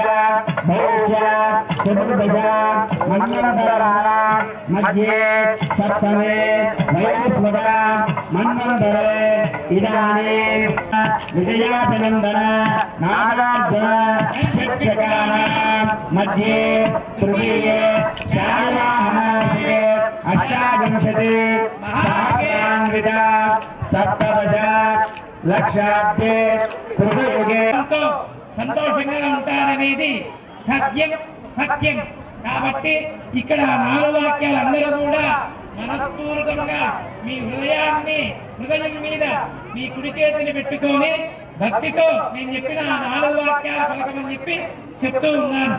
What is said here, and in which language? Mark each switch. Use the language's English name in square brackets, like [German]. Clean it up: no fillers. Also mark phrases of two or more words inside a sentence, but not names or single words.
[Sanskrit] भौक्ष चतुर्दश मन्वन्तराणां मध्ये सप्तमे वैवस्वत मन्वन्तरे इदानीं विजयाभिनन्दन नागार्जुन शिक्षकानां मध्ये तृतीये शालिवाहनासिके अष्टाविंशति सहस्रान्विता सप्तदश లక్షాబ్దే కృతయుగే [Telugu] సంతోషంగా ఉంటారనేది సత్యం సత్యం. కాబట్టి ఇక్కడ 4 వాక్యాలు అందరూ కూడా మనస్ఫూర్తిగా మీ హృదయం మీద మీ కుడి చేతిని పెట్టుకొని భక్తితో నేను చెప్పిన 4 వాక్యాలు పలకమని చెప్పి చెప్తూ ఉన్నాను.